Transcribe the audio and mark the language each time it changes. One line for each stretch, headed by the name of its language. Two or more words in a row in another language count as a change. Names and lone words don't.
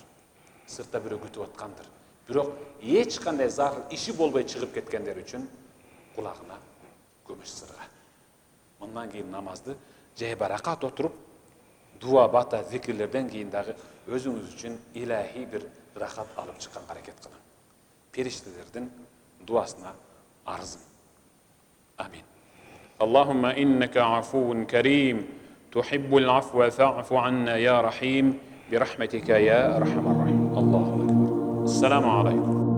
Kyrgyz: Сыртта бирөө күтүп аткандыр. Бирок эч кандай зарыл иши болбой чыгып кеткендер үчүн кулагына көмүш сырга. Мындан кийин намазды жай баракат отуруп дуа бата зикирлерден кийин дагы өзүңүз үчүн илахи бир рахат алып чыкканга аракет кылың. Периштелердин дуасына арзым.
Arabic: آمين اللهم إنك عفو كريم تحب العفو فاعف عنا يا رحيم, برحمتك يا أرحم الراحمين. الله أكبر. السلام عليكم.